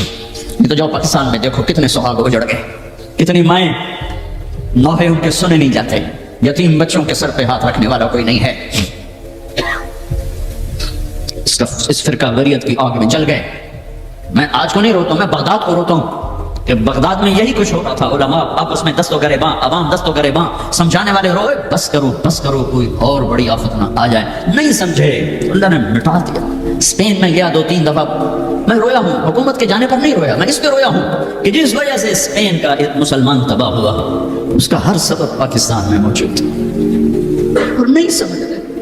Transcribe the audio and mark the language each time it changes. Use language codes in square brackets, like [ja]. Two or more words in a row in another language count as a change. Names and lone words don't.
[ur] یہ تو جاؤ پاکستان میں دیکھو کتنے سہاگ اجڑ گئے، کتنی مائیں نوحے ان کے سنے نہیں جاتے، یتیم بچوں کے سر پہ ہاتھ رکھنے والا کوئی نہیں ہے، اس فرقہ واریت کی آگ میں جل گئے۔ میں آج کو نہیں روتا ہوں، میں بغداد کو روتا ہوں کہ بغداد میں یہی کچھ ہو رہا تھا، علماء آپس میں دست و گریباں، عوام دست و گریباں، سمجھانے والے روئے بس کرو کوئی اور بڑی آفت نہ آ جائے، نہیں سمجھے اللہ نے مٹا دیا۔ اسپین میں گیا 2-3 دفعہ، میں رویا ہوں، حکومت کے جانے پر نہیں رویا، میں اس پہ رویا ہوں کہ جس وجہ سے اسپین کا ایک مسلمان تباہ ہوا، اس کا ہر سبب پاکستان میں موجود تھا اور نہیں سمجھ رہے۔